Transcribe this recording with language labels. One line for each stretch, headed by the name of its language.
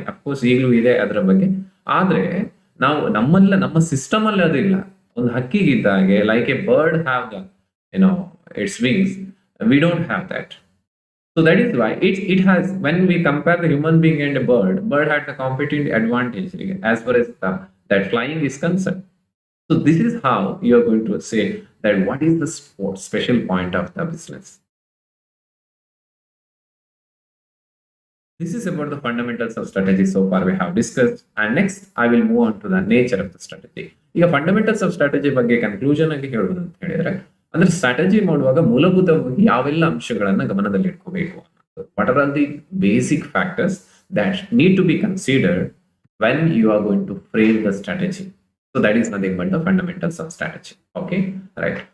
Kannada: Of course ಈಗಲೂ ಇದೆ ಅದರ ಬಗ್ಗೆ. ಆದ್ರೆ ನಾವು ನಮ್ಮ ಸಿಸ್ಟಮ್ ಅಲ್ಲಿ ಅದಿಲ್ಲ. ಒಂದು ಹಕ್ಕಿಗಿದ್ದ ಹಾಗೆ,
English: Like a bird have the it's wings, we don't have that. So that is why it has, when we compare the human being and a bird had the competitive advantage as far as that flying is concerned. So this is how you are going to say that what is the special point of the business. This is about the fundamentals of strategy. So far we have discussed, and next I will move on to the nature of the strategy.
Kannada: ಈಗ fundamentals of strategy ಬಗ್ಗೆ conclusion ಆಗಿ ಹೇಳೋದು ಅಂತ ಹೇಳಿದ್ರೆ, ಅಂದ್ರೆ strategy ಮಾಡುವಾಗ ಮೂಲಭೂತವಾಗಿ ಯಾವೆಲ್ಲ ಅಂಶಗಳನ್ನ ಗಮನದಲ್ಲಿ ಇಟ್ಕೋಬೇಕು,
English: What are all the basic factors that need to be considered when you are going to frame the strategy. So that is nothing but the fundamentals of strategy. Okay, right.